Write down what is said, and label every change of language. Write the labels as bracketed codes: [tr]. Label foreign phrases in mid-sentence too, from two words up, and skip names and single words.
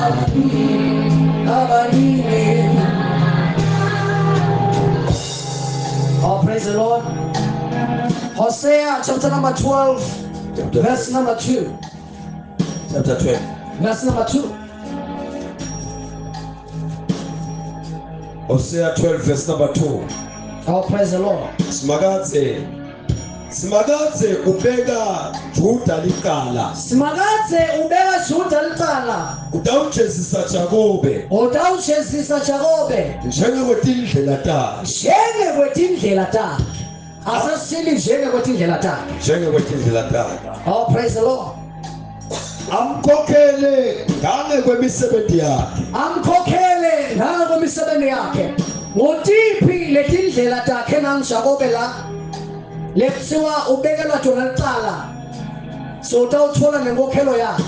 [en] Oh, praise the Lord. Hosea chapter number 12, verse number 2. Chapter 12. Verse number 2. Hosea 12 verse number 2. Oh, praise the Lord. [ss] Simakadze ubeka Juda licala. Simakadze ubeka Juda licala. Utawujezisa Jakobe. Utawujezisa Jakobe. Njengekwetindlela takhe. Njengekwetindlela takhe. Asasili njengekwetindlela takhe. Njengekwetindlela takhe. [en] Oh, praise the Lord. [ss] Amkhokhele ngangekwemisebenzi yakhe. Amkhokhele ngangekwemisebenzi yakhe. Ngotiphi letindlela takhe nangiJakobe la? Lekuthiwa ubekelwa jona licala. So utawuthola nenkokhelo yakhe.